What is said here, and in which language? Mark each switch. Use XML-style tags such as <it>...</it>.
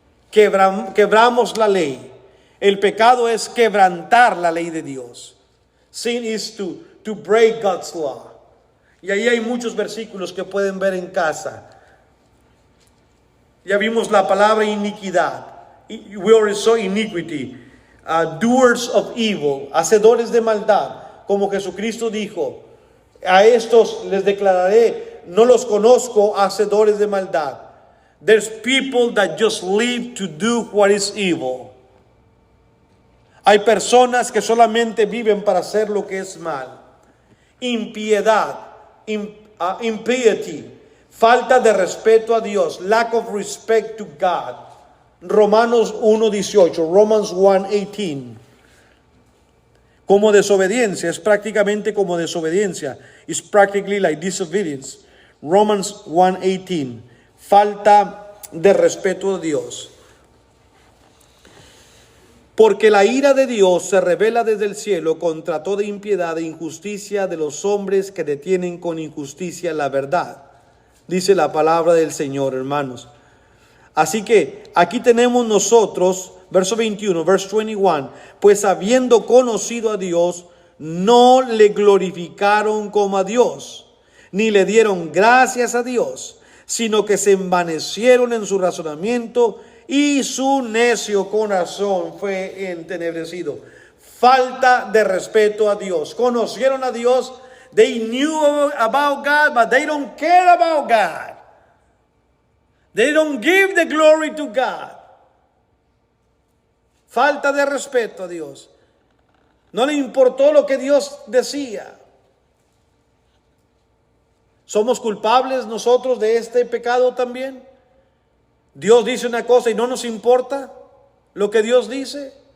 <es>Quebramos la ley. El pecado es quebrantar la ley de Dios.</es> <en>Sin is to break God's law.</en> <es>Y ahí hay muchos versículos que pueden ver en casa. Ya vimos la palabra iniquidad.</es> <en>We already saw iniquity. Doers of evil,</en> <es>hacedores de maldad, como Jesucristo dijo, a estos les declararé, no los conozco, hacedores de maldad.</es> <en>There's people that just live to do what is evil.</en> <es>Hay personas que solamente viven para hacer lo que es mal. Impiedad, impiety, falta de respeto a Dios,</es> <en>lack of respect to God.</en> <es>Romanos 1:18, Romans 1:18. Como desobediencia, es prácticamente como desobediencia.</es> <en>It's practically like disobedience.</en> <es>Romans 1:18. Falta de respeto a Dios. Porque la ira de Dios se revela desde el cielo contra toda impiedad e injusticia de los hombres que detienen con injusticia la verdad. Dice la palabra del Señor, hermanos. Así que aquí tenemos nosotros, verso 21, verse 21, pues habiendo conocido a Dios, no le glorificaron como a Dios, ni le dieron gracias a Dios, sino que se envanecieron en su razonamiento y su necio corazón fue entenebrecido. Falta de respeto a Dios. Conocieron a Dios,</es> <en>they knew about God, but they don't care about God. They don't give the glory to God.</en> <es>Falta de respeto a Dios. No le importó lo que Dios decía. ¿Somos culpables nosotros de este pecado también? Dios dice una cosa y no nos importa lo que Dios dice.</es>